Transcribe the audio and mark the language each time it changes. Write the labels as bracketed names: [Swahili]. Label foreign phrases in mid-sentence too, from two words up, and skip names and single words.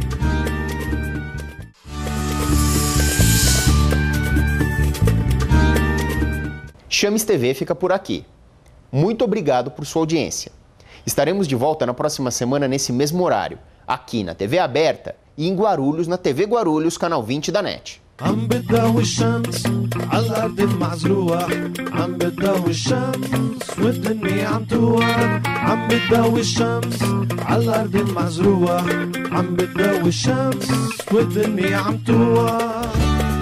[Portuguese] Chames TV fica por aqui. Muito obrigado por sua audiência. Estaremos de volta na próxima semana nesse mesmo horário, aqui na TV Aberta e em Guarulhos, na TV Guarulhos, canal 20 da NET. [Arabic] عم بتضوي الشمس على الأرض المعزروعة عم بتضوي الشمس والدنيا عم توعى عم بتضوي الشمس على الأرض المعزروعة عم بتضوي الشمس والدنيا عم توعى